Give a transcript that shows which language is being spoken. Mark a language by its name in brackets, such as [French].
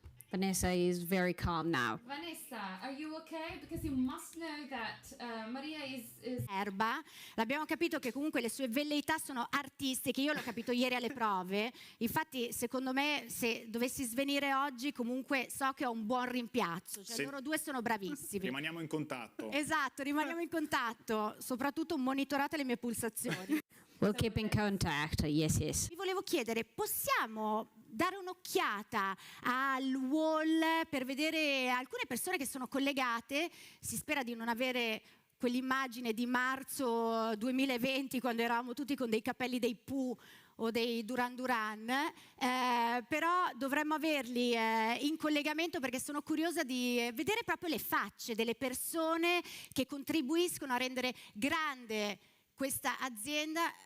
[English] Vanessa is very calm now. Vanessa, are you okay? Because you must know that Maria is [Italian] Erba, l'abbiamo capito che comunque le sue velleità sono artistiche, io l'ho capito ieri alle prove, infatti secondo me se dovessi svenire oggi comunque so che ho un buon rimpiazzo, cioè loro due sono bravissimi. Rimaniamo in contatto. Esatto, rimaniamo in contatto, soprattutto monitorate le mie pulsazioni. [English] We'll keep in contact, yes. [Italian] Vi volevo chiedere, possiamo dare un'occhiata al wall per vedere alcune persone che sono collegate? Si spera di non avere quell'immagine di marzo 2020 quando eravamo tutti con dei capelli dei Pooh o dei Duran Duran, però dovremmo averli in collegamento, perché sono curiosa di vedere proprio le facce delle persone che contribuiscono a rendere grande questa azienda.